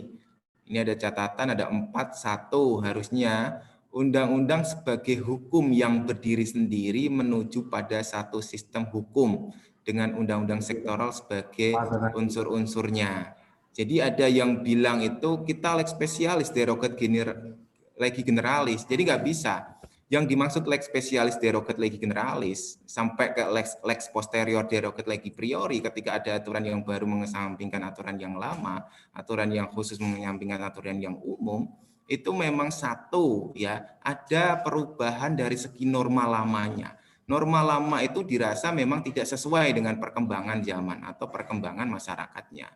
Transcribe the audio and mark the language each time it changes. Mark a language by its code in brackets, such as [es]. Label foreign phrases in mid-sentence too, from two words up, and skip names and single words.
[id] Ini ada catatan, ada 4.1 harusnya undang-undang sebagai hukum yang berdiri sendiri menuju pada satu sistem hukum dengan undang-undang sektoral sebagai unsur-unsurnya. Jadi ada yang bilang itu kita [la] lex spesialis derogat legi generalis, [id] jadi nggak bisa. Yang dimaksud [la] lex spesialis derogat legi generalis [id] sampai ke [la] lex posterior derogat legi priori [id] ketika ada aturan yang baru mengesampingkan aturan yang lama, aturan yang khusus menyampingkan aturan yang umum, itu memang satu ya, ada perubahan dari segi norma lamanya. Norma lama itu dirasa memang tidak sesuai dengan perkembangan zaman atau perkembangan masyarakatnya.